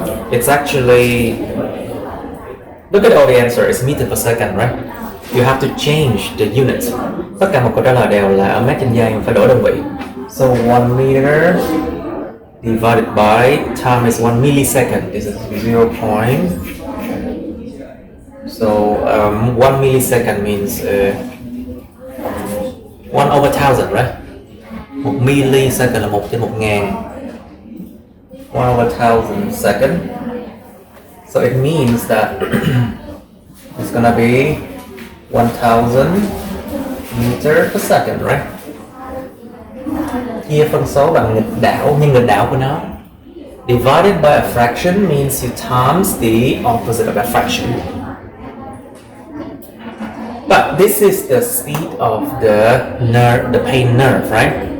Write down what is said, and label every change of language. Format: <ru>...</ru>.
<en>It's actually, look at all the answer. It's meter per second, right? You have to change the unit.</en> <vi>Tất cả một câu trả lời đều là ở mét trên giây, phải đổi đơn vị.</vi> <en>So 1 meter divided by time is 1 millisecond. This is 0 point. So 1 millisecond means 1 over 1000, right? 1 millisecond</en> <vi>là 1 trên 1000.</vi> <en>1 over 1000 second. So it means that it's gonna be 1000 meter per second, right?</en> <vi>Chia phân số bằng nghịch đảo, nhưng nghịch đảo của nó.</vi> <en>Divided by a fraction means you times the opposite of that fraction. But this is the speed of the nerve, the pain nerve, right?</en>